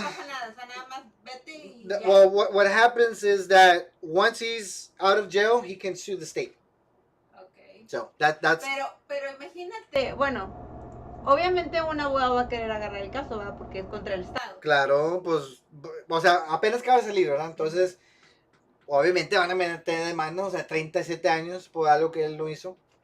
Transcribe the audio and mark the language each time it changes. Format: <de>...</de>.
<es>pasa nada, o sea, nada más vete y ya.</es> <en>well, what happens is that once he's out of jail, he can sue the state. Okay. So that's.</en> <es>Pero imagínate, bueno, obviamente un abogado va a querer agarrar el caso, ¿verdad? Porque es contra el Estado. Claro, pues, o sea, apenas acaba de salir, ¿verdad? Entonces, obviamente van a meter de mano, o sea, 37 años por algo que él no hizo.</es>